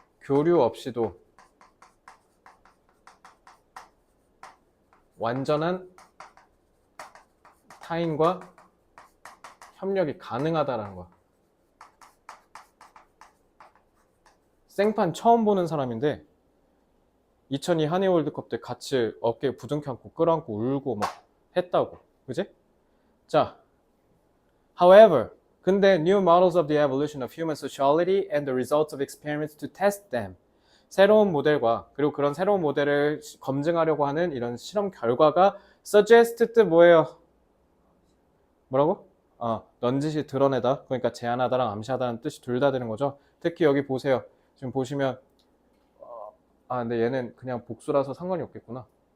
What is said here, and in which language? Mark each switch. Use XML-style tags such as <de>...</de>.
<ko>교류 없이도 완전한 타인과 협력이 가능하다라는 거야. 생판 처음 보는 사람인데 2002 한일 월드컵 때 같이 어깨에 부둥켜 안고 끌어안고 울고 막 했다고. 그지?</ko> <en>자, however,</en> <ko>근데</ko> <en>new models of the evolution of human sociality and the results of experiments to test them.</en> <ko>새로운 모델과 그리고 그런 새로운 모델을 검증하려고 하는 이런 실험 결과가 suggested 뭐예요? 뭐라고? 넌지시 드러내다. 그러니까 제안하다랑 암시하다는 뜻이 둘 다 되는 거죠. 특히 여기 보세요. 지금 보시면 근데 얘는 그냥 복수라서 상관이 없겠구나.</ko>